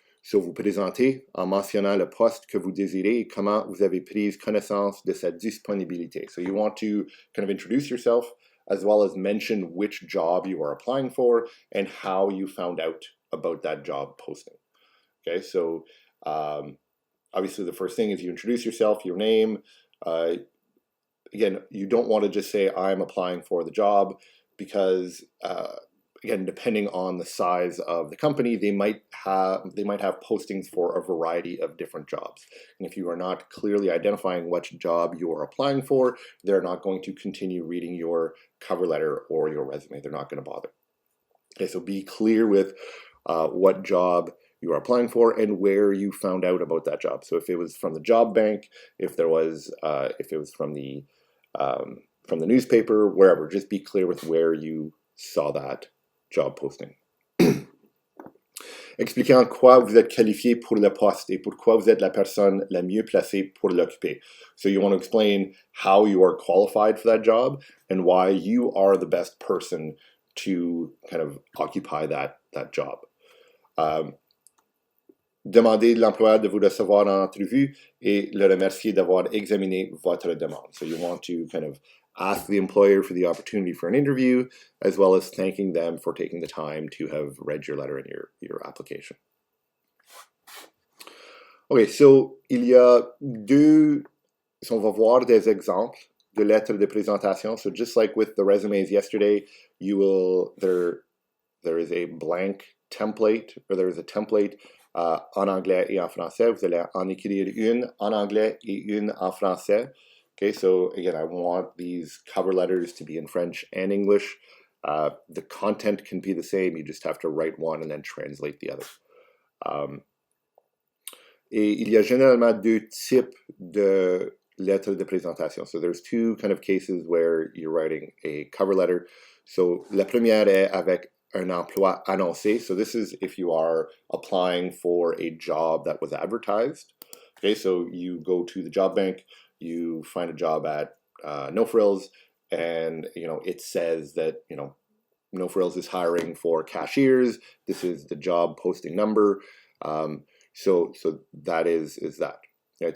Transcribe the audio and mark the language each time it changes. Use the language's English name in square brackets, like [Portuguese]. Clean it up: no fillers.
[French] So, vous présentez en mentionnant le poste que vous désirez et comment vous avez pris connaissance de sa disponibilité. [English] So, you want to kind of introduce yourself as well as mention which job you are applying for and how you found out about that job posting. Okay, so obviously the first thing is you introduce yourself, your name. Again, you don't want to just say, I'm applying for the job because, again, depending on the size of the company, they might have postings for a variety of different jobs. And if you are not clearly identifying what job you are applying for, they're not going to continue reading your cover letter or your resume. They're not going to bother. Okay, so be clear with what job you are applying for and where you found out about that job. So if it was from the job bank, if it was from the newspaper, wherever, just be clear with where you saw that job posting. [French] Expliquez en quoi vous êtes qualifié pour le poste et pourquoi vous êtes la personne la mieux placée pour l'occuper. [English] So you want to explain how you are qualified for that job and why you are the best person to kind of occupy that job. [French] Demandez de l'employeur de vous recevoir en entrevue et le remercier d'avoir examiné votre demande. [English] So you want to kind of ask the employer for the opportunity for an interview, as well as thanking them for taking the time to have read your letter and your application. [French] Okay, so il y a deux, so on va voir des exemples de lettres de présentation. [English] So just like with the resumes yesterday, there is a blank template, or there is a template [French] en anglais et en français. Vous allez en écrire une en anglais et une en français. [English] Okay, so again, I want these cover letters to be in French and English. The content can be the same, you just have to write one and then translate the other. [French] Et il y a généralement deux types de lettres de présentation. [English] So there's two kind of cases where you're writing a cover letter. [French] So la première est avec un emploi annoncé. [English] So this is if you are applying for a job that was advertised. Okay, so you go to the job bank, you find a job at No Frills, and it says that No Frills is hiring for cashiers. This is the job posting number. So that is that. Right?